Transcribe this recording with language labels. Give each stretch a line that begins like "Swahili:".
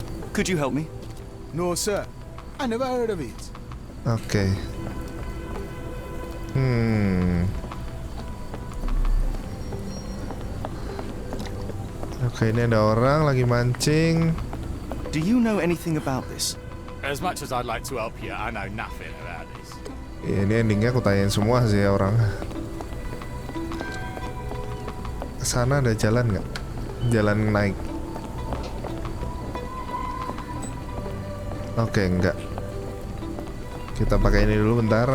English: Could you help me? No, sir. I never heard of it. Oke.
Indonesian: Oke, ini ada orang lagi mancing.
English: Do you know anything about this? As much as I'd like to help you, I know nothing about this.
Indonesian: Ya, ini endingnya aku tanyain semua sih ya orang. Sana ada jalan nggak? Jalan naik. Oke, enggak. Kita pakai ini dulu bentar.